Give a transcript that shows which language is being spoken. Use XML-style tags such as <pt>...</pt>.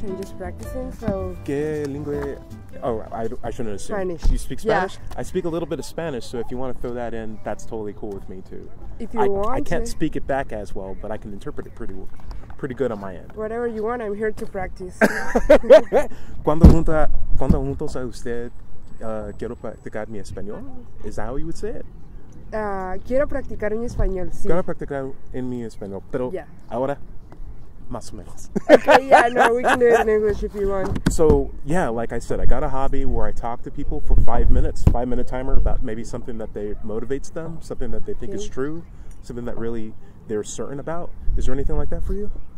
<en>I'm just practicing, so...</en> <es>¿Qué lengua?</es> <en>Oh, I shouldn't assume. Spanish. You speak Spanish? Yeah. I speak a little bit of Spanish, so if you want to throw that in, that's totally cool with me too. If you want I can't speak it back as well, but I can interpret it pretty good on my end. Whatever you want, I'm here to practice.</en> <es>Cuando juntos a usted, quiero practicar mi español?</es> <en>Is that how you would say it?</en> <es>Quiero practicar mi español, sí. Quiero practicar en mi español, pero</es> <en>yeah.</en> <es>Ahora, más o menos.</es> <en>Okay, yeah, no, we can do it in English if you want. So, yeah, like I said, I got a hobby where I talk to people for 5 minutes, 5-minute timer about maybe something that motivates them, something that they think is true, something that really they're certain about. Is there anything like that for you?</en>